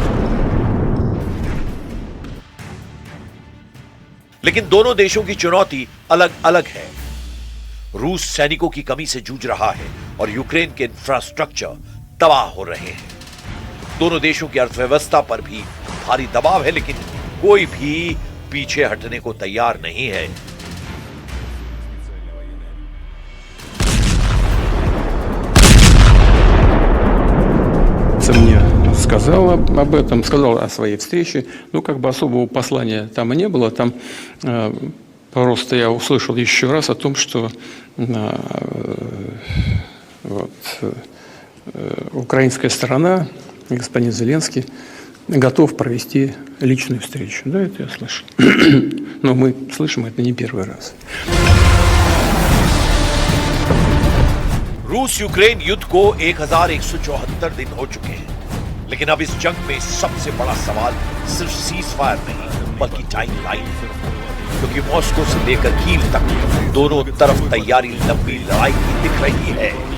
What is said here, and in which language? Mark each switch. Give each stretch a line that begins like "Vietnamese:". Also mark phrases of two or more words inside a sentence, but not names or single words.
Hindi: लेकिन दोनों देशों की चुनौती अलग अलग है। रूस सैनिकों की कमी से जूझ रहा है और यूक्रेन के इंफ्रास्ट्रक्चर तबाह हो रहे हैं। दोनों देशों की अर्थव्यवस्था पर भी भारी दबाव है, लेकिन कोई भी पीछे हटने को तैयार नहीं है।
Russian: Мне сказал об этом, сказал о своей встрече. Ну, как бы особого послания там и не было. Там просто я услышал еще раз о том, что украинская сторона, господин Зеленский, готов провести личную встречу. Да, это я слышал. Но мы слышим это не первый раз.
Hindi: रूस यूक्रेन युद्ध को 1174 दिन हो चुके हैं, लेकिन अब इस जंग में सबसे बड़ा सवाल सिर्फ
English: cease fire
Hindi: नहीं बल्कि
English: time line
Hindi: है, क्योंकि मॉस्को से लेकर कीव तक दोनों तरफ तैयारी लंबी लड़ाई की दिख रही है।